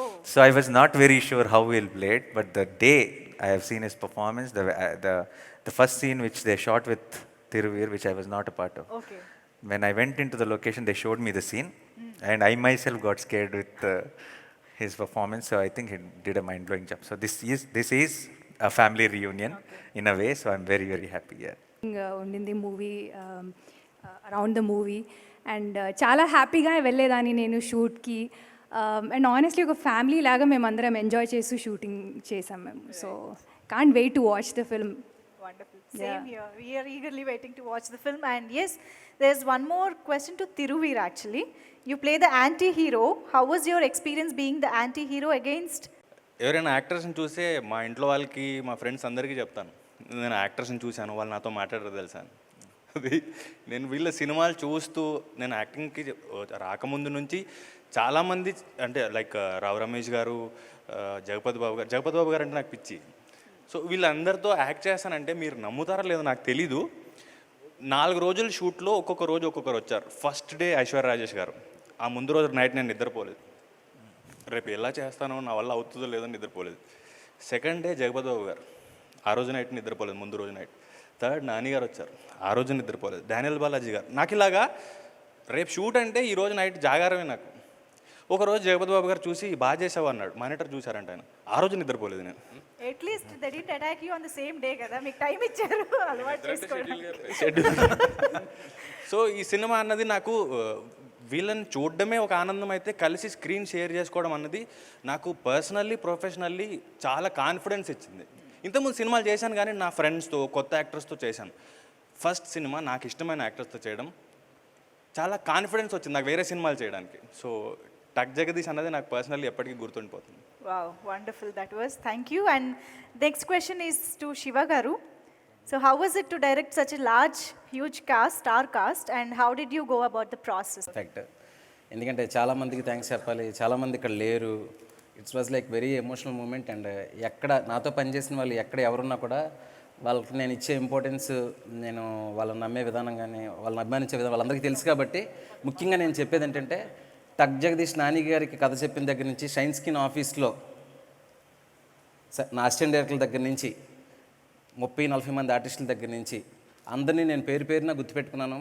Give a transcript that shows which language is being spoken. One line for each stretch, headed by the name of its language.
English: So I was not very sure how he'll play it, but the day I have seen his performance, the first scene which they shot with Thiruveer, which I was not a part of. Okay. When I went into the location, they showed me the scene, and I myself got scared with his performance. So I think he did a mind-blowing job. So this is a family reunion in a way. So I'm very, very happy.
Telugu: ఉండింది movie, around the movie, and చాలా హ్యాపీగా వెళ్ళేదాన్ని నేను షూట్కి. And honestly ఒక family లాగా మేము అందరం enjoy చేస్తూ షూటింగ్ చేసాం మేము.
English: So can't wait to watch the film. Wonderful. Same here. We are eagerly waiting to watch the film. And yes, there's one more question to Thiruveer actually. You play the anti-hero. How was your experience being the anti-hero against?
Telugu: ఎవరైనా యాక్టర్స్ని చూసే మా ఇంట్లో వాళ్ళకి, మా friends అందరికీ చెప్తాను, నేను యాక్టర్స్ని చూశాను, వాళ్ళు నాతో మాట్లాడారు తెలుసా. అది నేను వీళ్ళ సినిమాలు చూస్తూ నేను యాక్టింగ్కి రాకముందు నుంచి చాలామంది, అంటే లైక్ రావు రమేష్ గారు, జగపతి బాబు గారు అంటే నాకు పిచ్చి. సో వీళ్ళందరితో యాక్ట్ చేస్తానంటే మీరు నమ్ముతారా లేదో నాకు తెలీదు. 4 రోజుల షూట్లో ఒక్కొక్కరు వచ్చారు. ఫస్ట్ డే ఐశ్వర్య రాజేష్ గారు, ఆ ముందు రోజు నైట్ నేను నిద్రపోలేదు. రేపు ఎలా చేస్తానో, నా వల్ల అవుతుందో లేదో నిద్రపోలేదు. సెకండ్ డే జగపతి బాబు గారు, ఆ రోజు నైట్ నిద్రపోలేదు, ముందు రోజు నైట్. థర్డ్ నాని గారు వచ్చారు, ఆ రోజు నిద్రపోలేదు. డానియల్ బాలాజీ గారు. నాకు ఇలాగా రేపు షూట్ అంటే ఈ రోజు నైట్ జాగారమే నాకు. ఒకరోజు జగపతి బాబు గారు చూసి బాగా చేసావు అన్నాడు, మానిటర్ చూశారంట ఆయన, ఆ రోజు నిద్రపోలేదు నేను.
English: At least they didn't attack you on the same day కదా,
Telugu: మీకు టైం ఇచ్చారు అలవాటు చేసుకోవడానికి. సో ఈ సినిమా అన్నది నాకు వీళ్ళని చూడడమే ఒక ఆనందం అయితే, కలిసి స్క్రీన్ షేర్ చేసుకోవడం అన్నది నాకు పర్సనల్లీ, ప్రొఫెషనల్లీ చాలా కాన్ఫిడెన్స్ ఇచ్చింది. ఇంతకుముందు సినిమాలు చేశాను కానీ నా ఫ్రెండ్స్తో, కొత్త యాక్టర్స్తో చేశాను. ఫస్ట్ సినిమా నాకు ఇష్టమైన యాక్టర్స్తో చేయడం చాలా కాన్ఫిడెన్స్ వచ్చింది నాకు వేరే సినిమాలు చేయడానికి. సో టగ్ జగదీష్ అన్నది నాకు పర్సనల్లీ ఎప్పటికీ గుర్తుండిపోతుంది.
English: Wow, wonderful that was. Thank you. And next question is to Shiva garu. So how was it to direct such a large, huge cast, star cast, and how did you go about the process?
Telugu: Fact, ఎందుకంటే చాలామందికి thanks చెప్పాలి, చాలామంది ఇక్కడ లేరు.
English: It's was like very emotional moment.
Telugu: And ఎక్కడ నాతో పనిచేసిన వాళ్ళు ఎక్కడ ఎవరున్నా కూడా వాళ్ళకి నేను ఇచ్చే ఇంపార్టెన్స్, నేను వాళ్ళని నమ్మే విధానం కానీ వాళ్ళని అభిమానించే విధానం వాళ్ళందరికీ తెలుసు. కాబట్టి ముఖ్యంగా నేను చెప్పేది ఏంటంటే, టగ్ జగదీష్ నాని గారికి కథ చెప్పిన దగ్గర నుంచి, షైన్ స్కిన్ ఆఫీస్లో నా అసిస్టెంట్ డైరెక్టర్ల దగ్గర నుంచి 30-40 మంది ఆర్టిస్టుల దగ్గర నుంచి అందరినీ నేను పేరు పేరున గుర్తుపెట్టుకున్నాను.